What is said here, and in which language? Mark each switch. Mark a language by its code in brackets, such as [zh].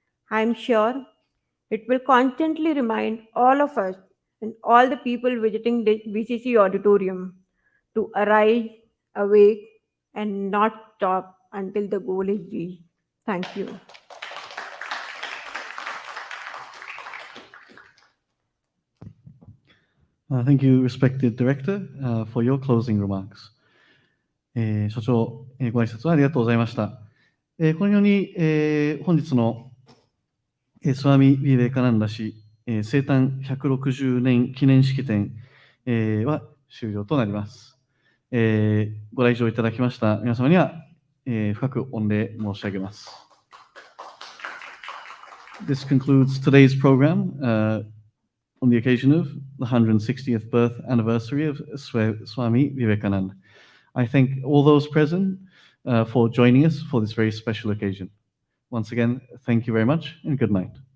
[en] I am sure it will constantly remind all of us and all the people visiting the VCC auditorium to arise, awake, and not stop until the goal is reached. Thank you. Thank you, respected Director, for your closing remarks. [ja] 所長、ご挨拶ありがとうございました。このように、本日の、スワミ・ビベカナンダ氏、生誕160年記念式典、は終了となります。ご来場いただきました皆様には、深く御礼申し上げます。 [en] This concludes today's program on the occasion of the 160th birth anniversary of Swami Vivekananda. I thank all those present for joining us for this very special occasion. Once again, thank you very much and good night.